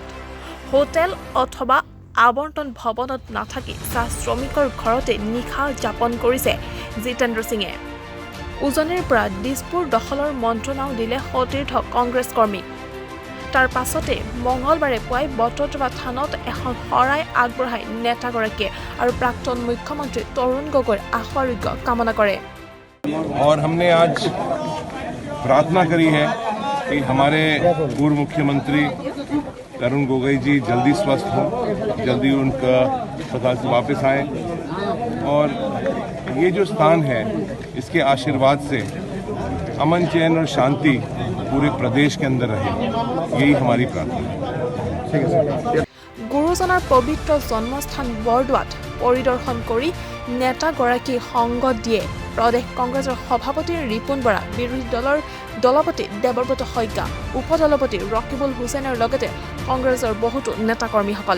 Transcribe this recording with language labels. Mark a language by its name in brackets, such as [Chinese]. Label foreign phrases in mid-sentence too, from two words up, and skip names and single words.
[Assamese] হোটেল অথবা আৱৰ্তন ভৱনত নাথাকি চাহ শ্ৰমিকৰ ঘৰতে নিশা যাপন কৰিছে জিতেন্দ্ৰ সিঙে। উজনিৰ পৰা দিছপুৰ দখলৰ মন্ত্ৰণাও দিলে সতীৰ্থ কংগ্ৰেছ কৰ্মীক। তাৰ পাছতে মঙলবাৰে পুৱাই বটদ্ৰৱা থানত এখন শৰাই আগবঢ়াই নেতাগৰাকীয়ে আৰু প্ৰাক্তন মুখ্যমন্ত্ৰী তৰুণ গগৈৰ আশু-আৰোগ্য কামনা কৰে। [Hindi] और हमने आज प्रार्थना करी है कि हमारे पूर्व मुख्यमंत्री तरुण गोगोई जी जल्दी स्वस्थ हों, जल्दी उनका अस्पताल से वापस आएं और ये जो स्थान है इसके आशीर्वाद से अमन चैन और शांति पूरे प्रदेश के अंदर रहे, यही हमारी प्रार्थना है। [Assamese] গুৰুজনাৰ পবিত্ৰ জন্মস্থান বৰদোৱাত পৰিদৰ্শন কৰি নেতাগৰাকী সংগ দিয়ে প্ৰদেশ কংগ্ৰেছৰ সভাপতি ৰিপুণ বৰা, বিৰোধী দলৰ দলপতি দেৱব্ৰত শইকীয়া, উপদলপতি ৰকিবুল হুছেইনৰ লগতে কংগ্ৰেছৰ বহুতো নেতাকৰ্মীসকলে।